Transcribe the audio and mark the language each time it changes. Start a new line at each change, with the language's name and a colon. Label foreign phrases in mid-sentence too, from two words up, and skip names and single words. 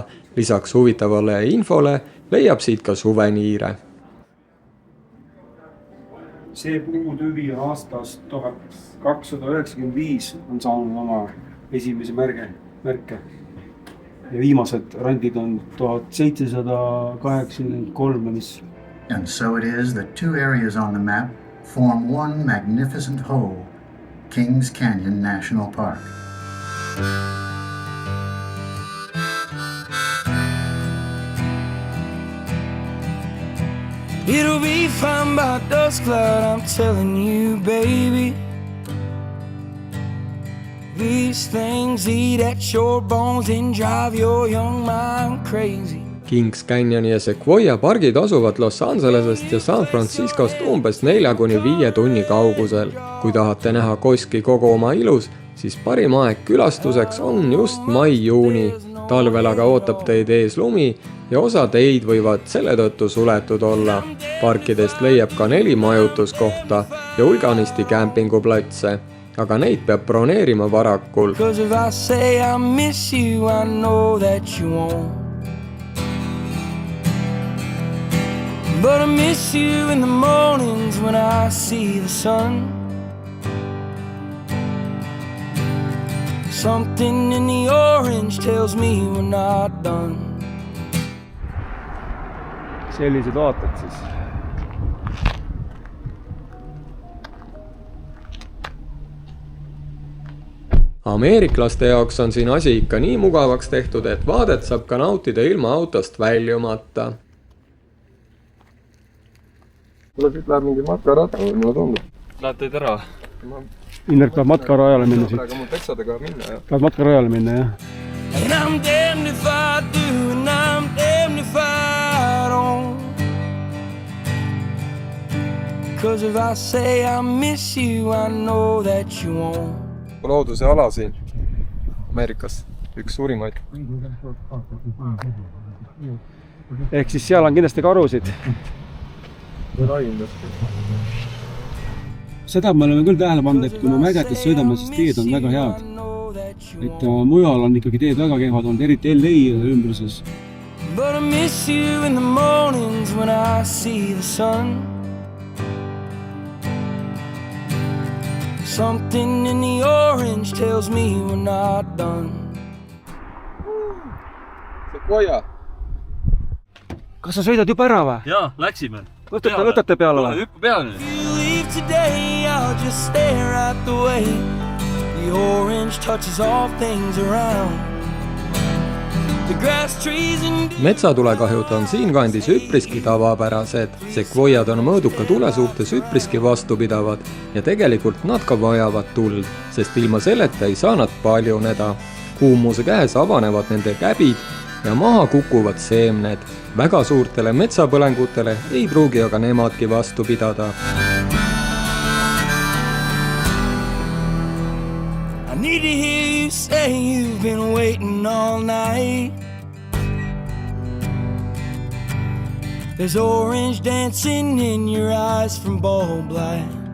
Estonian: Lisaks huvitavale infole leiab siit ka suveniire. See puutüvi on aastast 1295 on saanud oma esimese märke. Ja viimased randid on 1783, mis...
English: And so it is that 2 areas on the map form one magnificent whole, Kings Canyon National Park. It'll be fine by dusk cloud, I'm telling you, baby. These things eat at your bones and drive your young mind crazy.
Estonian: Kings Canyon ja Sequoia pargid asuvad Los Angelesest ja San Franciscost umbes 4–5 tunni kaugusel. Kui tahate näha Koski kogu oma ilus, siis parim aeg külastuseks on just mai-juuni. talvel aga ootab teid ees lumi ja osa teid võivad selle tõttu suletud olla. Parkidest leiab ka 4 majutuskohta ja hulganisti kämpinguplatse, aga neid peab broneerima varakul.
English: 'Cause if I say I miss you, I know that you won't. But I miss you in the mornings when I see the sun. Something in the orange tells me we're not done.
Estonian: Sellised vaated siis. Ameeriklaste jaoks on siin asi ikka nii mugavaks tehtud, et vaadet saab ka nautida ilma autost väljumata. Mulle siit läheb mingi matkarada, mulle tundub. Lähed teid ära? Indrek tahab matkarajale minna siit. Aga mul teksadega minna, jah. Tahad matkarajale minna, jah?
English: And I'm damned if I do, and I'm damned if I don't. 'Cause if I say I miss you, I know that you won't.
Estonian: Looduse ala siin Ameerikas, üks suurimaid. Ehk siis seal on kindlasti karusid. Seda me oleme küll tähele pannud, et kui me mägedes sõidame, siis teed on väga head. Et mujal on ikkagi teed väga kehvad olnud, eriti LA ümbruses.
English: But I miss you in the mornings when I see the sun. Something in the orange tells me we're not done.
Estonian: Sequoia! Kas sa sõidad juba ära või? Jaa, läksime. Võtate peale või? Hüppa peale.
English: If you leave today, I'll just stare at the way the orange touches all things around. The grass, trees and
Estonian: Metsatulekahjud on siinkandis üpriski tavapärased. Sequoiad on mõõduka tule suhtes üpriski vastupidavad ja tegelikult nad ka vajavad tuld, sest ilma selleta ei saa nad paljuneda. Kuumuse käes avanevad nende käbid ja maha kukuvad seemned. Väga suurtele metsapõlengutele ei pruugi aga nemadki vastu pidada.
English: I need to hear you say you've been waiting all night. There's orange dancing in your eyes from bulb light.